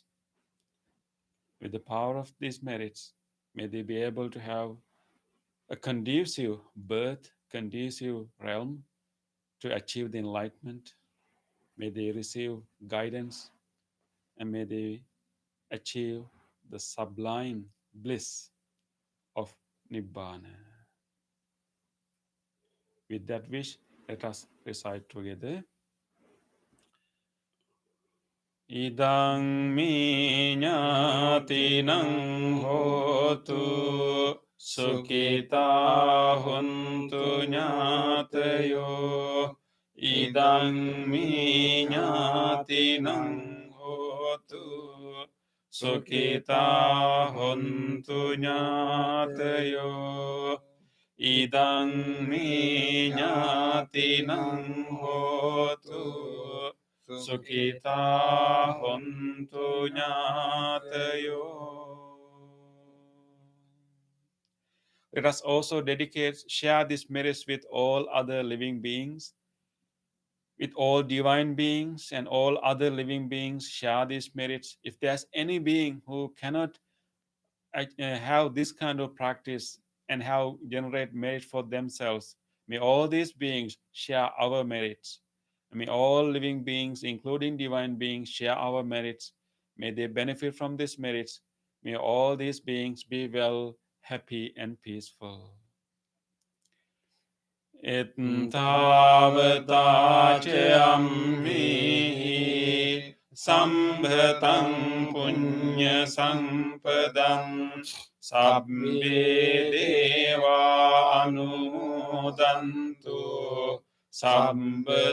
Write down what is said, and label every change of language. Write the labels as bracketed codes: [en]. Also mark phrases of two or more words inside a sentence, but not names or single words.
[en] With the power of these merits, may they be able to have a conducive birth, conducive realm to achieve the enlightenment. May they receive guidance and may they achieve the sublime bliss of Nibbana. With that wish, let us recite together. [pi] Idang mi ñātīnaṃ hotu sukhita huntu ñātayo. Idang mi ñātīnaṃ hotu sukhita huntu ñātayo. Idang mi ñātīnaṃ hotu Sukhita hontu ñātayo. [en] Let us also share this merits with all other living beings, with all divine beings and all other living beings. Share these merits. If there's any being who cannot have this kind of practice and how generate merit for themselves, may all these beings share our merits. May all living beings, including divine beings, share our merits. May they benefit from these merits. May all these beings be well, happy, and peaceful. [pi] Ettavata ammihi sambhatam punya sampadam sabbe deva anumodantu sabba